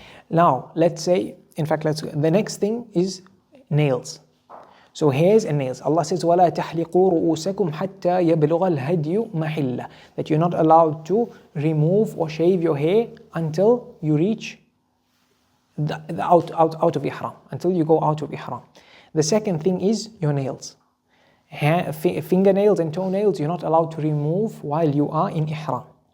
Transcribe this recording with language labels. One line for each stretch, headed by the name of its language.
English: Now, the next thing is nails. So hairs and nails.
Arabic: Allah says, وَلَا تَحْلِقُوا رُؤُوسَكُمْ حَتَّى يَبْلُغَ الْهَدْيُ مَحِلَّ.
English: That you're not allowed to remove or shave your hair until you reach out of ihram, until you go out of ihram. The second thing is your nails. Fingernails and toenails you're not allowed to remove while you are in ihram.